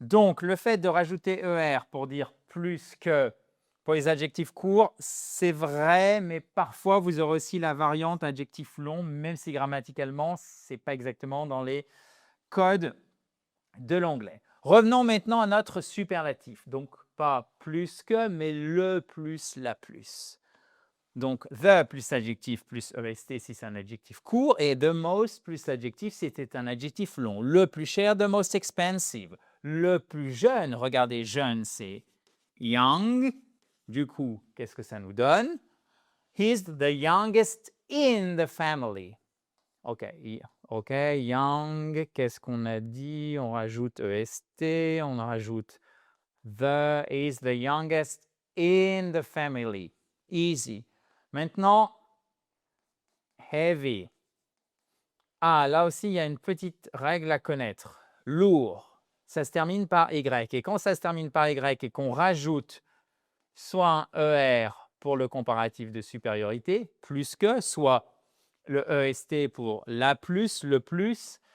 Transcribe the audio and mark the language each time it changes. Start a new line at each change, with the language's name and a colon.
French: Donc, le fait de rajouter ER pour dire plus que pour les adjectifs courts, c'est vrai, mais parfois vous aurez aussi la variante adjectif long, même si grammaticalement, ce n'est pas exactement dans les codes de l'anglais. Revenons maintenant à notre superlatif. Donc, pas plus que, mais le plus, la plus. Donc, the plus adjectif plus EST si c'est un adjectif court, et the most plus adjectif si c'était un adjectif long. Le plus cher,
English: the most expensive.
French: Le plus jeune, regardez, jeune, c'est young. Du coup, qu'est-ce que ça nous donne?
English: He's the youngest in the family.
French: OK, young, qu'est-ce qu'on a dit? On rajoute EST, on rajoute the,
English: is the youngest in the family.
French: Easy. Maintenant, heavy. Ah, là aussi, il y a une petite règle à connaître. Lourd. Ça se termine par Y. Et quand ça se termine par Y et qu'on rajoute soit un ER pour le comparatif de supériorité, plus que, soit le EST pour la plus, le plus.